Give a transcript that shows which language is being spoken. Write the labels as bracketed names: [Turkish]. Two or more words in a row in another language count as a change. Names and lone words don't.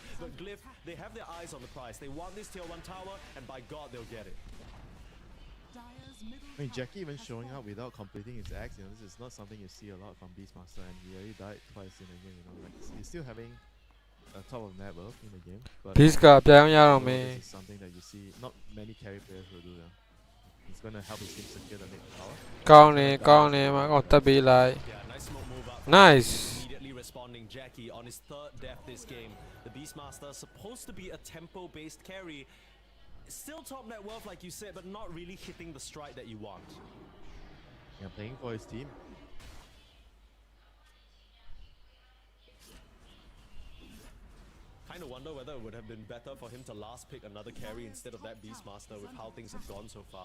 [English] But Glyph, they have their eyes on the prize. They want this tier 1 tower, and by God, they'll get it. I mean, Jackie even showing up without completing his axe, you know, this is not something you see a lot from Beastmaster, and he already died twice in the game, you know, like he's still having a top of net worth in the game. But [Burmese] Beast ကပြောင်းရအောင်မယ် [English] this is something that you see not many carry players will do. It's gonna help his team secure the mid tower. [Burmese] ကောင်းတယ်ကောင်းတယ်မကောင်းတက်ပေးလိုက် [English] Yeah, nice smoke move up. Nice. Immediately responding Jackie on his 3rd death this game. The Beastmaster supposed to be a tempo-based carry. Still top net worth like you said, but not really hitting the stride that you want. Yeah, playing for his team. Kind of wonder whether it would have been better for him to last pick another carry instead of that Beastmaster with how things have gone so far.